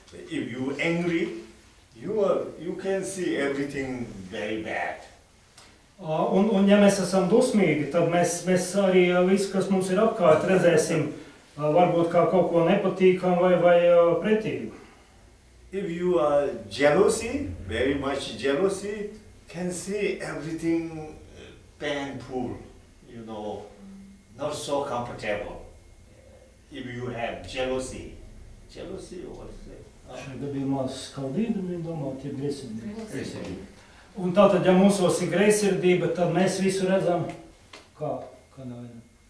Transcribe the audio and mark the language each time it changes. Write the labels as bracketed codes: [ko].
[en] If you angry, you can see everything very bad. [lv] Un ja mēs esam dusmīgi, tad mēs arī visu, kas mums ir apkārt, redzēsim varbūt kā kaut ko nepatīkam vai pretīgu. [en] If you are jealousy, very much jealousy, can see everything painful, not so comfortable. If you have jealousy what is it? [lv] Šajā gadījumā skaldīdami domāt, ja greizsirdība. Un tātad, ja mūsos ir greizsirdība, tad mēs visu redzam kādā veidā?